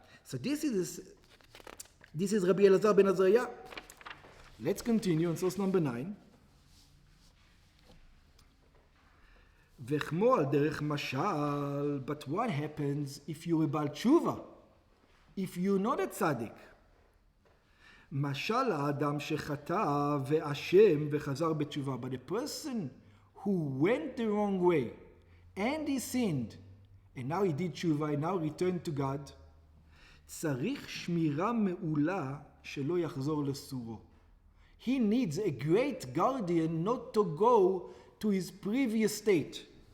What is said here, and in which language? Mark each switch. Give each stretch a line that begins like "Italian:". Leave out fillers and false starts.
English: So this is Rabbi Elazar ben Azariah. Let's continue on source number 9.
Hebrew: וכמו על דרך משל,
English: but what happens if you're a בעל תשובה? If you're not a tzaddik?
Hebrew: משל האדם שחטא ואשם וחזר בתשובה.
English: But a person who went the wrong way and he sinned and now he did תשובה and now returned to God,
Hebrew: צריך שמירה מעולה שלא יחזור לסורו.
English: He needs a great guardian not to go to his previous state.